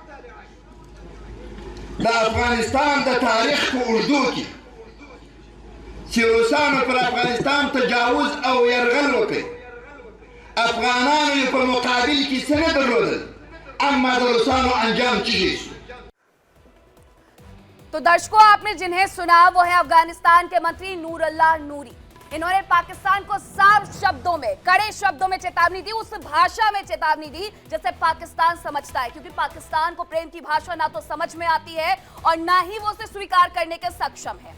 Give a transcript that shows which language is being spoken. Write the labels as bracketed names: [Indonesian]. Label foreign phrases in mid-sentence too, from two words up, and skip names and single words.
[Pashto] د افغانستان د تاریخ په اوږدو کې چې روسانو پر افغانستان تجاوز او یرغل وکړ، افغانانو یې په مقابل کې څه نه درلودل، اما د روسانو انجام چیزی شو. [Hindi] तो दर्शकों, आपने जिन्हें सुना वो है अफगानिस्तान के मंत्री नूरुल्लाह नूरी। इन्होंने पाकिस्तान को साफ शब्दों में, कड़े शब्दों में चेतावनी दी, उस भाषा में चेतावनी दी जैसे पाकिस्तान समझता है, क्योंकि पाकिस्तान को प्रेम की भाषा ना तो समझ में आती है और ना ही वो उसे स्वीकार करने के सक्षम है।